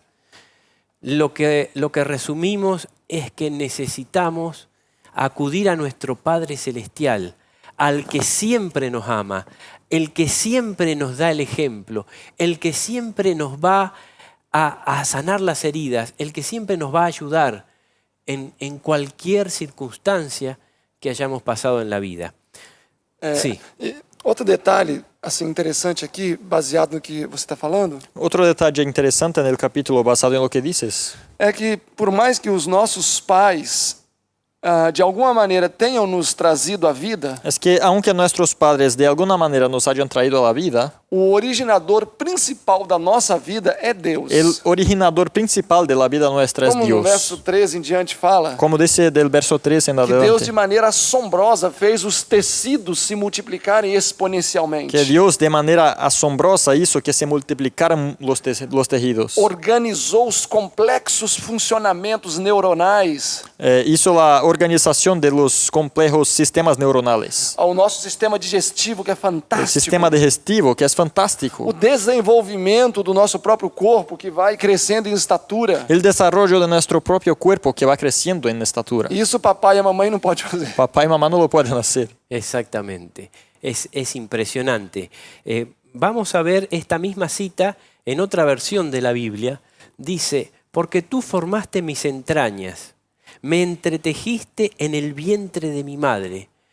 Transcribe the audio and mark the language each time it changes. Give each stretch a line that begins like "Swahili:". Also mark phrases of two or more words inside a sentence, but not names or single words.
Spanish: Lo que resumimos es que necesitamos acudir a nuestro Padre Celestial, al que siempre nos ama, el que siempre nos da el ejemplo, el que siempre nos va a sanar las heridas, el que siempre nos va a ayudar en cualquier circunstancia que hayamos pasado en la vida. Sí.
Portuguese: E outro detalhe assim interessante aqui, baseado no que você está falando,
Spanish: Otro detalle interesante en el capítulo basado en lo que dices,
Portuguese: é que por mais que os nossos pais de alguma maneira tenham nos trazido a vida,
Spanish: es que aunque nuestros padres de alguna manera nos hayan traído a la vida,
Portuguese: o originador principal da nossa vida é Deus.
Spanish: el originador principal de la vida nuestra es
Portuguese: Como no
Spanish: Dios.
Portuguese: verso 13 em diante fala,
Spanish: Como dice del verso 3 en
Portuguese: que Deus
Spanish: adelante,
Portuguese: de maneira assombrosa fez os tecidos se multiplicarem exponencialmente.
Spanish: que Dios de manera asombrosa hizo que se multiplicaran los tejidos.
Portuguese: Organizou os complexos funcionamentos neuronais
Spanish: Hizo la organización de los complejos sistemas neuronales.
Portuguese: ao nosso sistema digestivo, que é
Spanish: El
Portuguese: fantástico.
Spanish: sistema digestivo, que es
Portuguese: O
Spanish: fantástico.
Portuguese: desenvolvimento do nosso próprio corpo, que vai crescendo em estatura.
Spanish: El desarrollo de nuestro propio cuerpo que va creciendo en estatura.
Portuguese: Isso papai e a mamãe não podem fazer.
Spanish: Papá y mamá no lo pueden hacer. Exactamente, es impresionante. Vamos a ver esta misma cita en otra versión de la Biblia. Dice, porque tú formaste mis entrañas, me entretejiste en el vientre de mi madre.